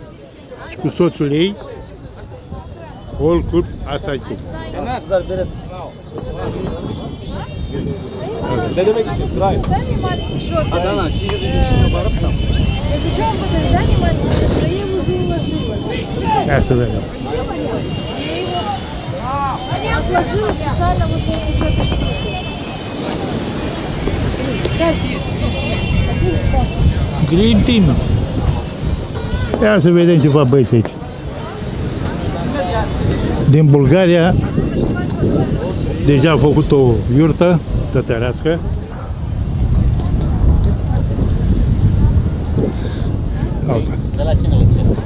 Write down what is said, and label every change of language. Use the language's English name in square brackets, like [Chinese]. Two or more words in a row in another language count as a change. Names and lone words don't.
[Romanian] Și cu soțul ei, [English] all club, [Romanian] asta e tu. Ia să vedem. [Russian] Отложила специально вот вместе с этой штукой. [Romanian] Green Team. Ia să vedem ce fac băieți aici. Din Bulgaria, deja au făcut o iurtă tătărească. De la cine o cer?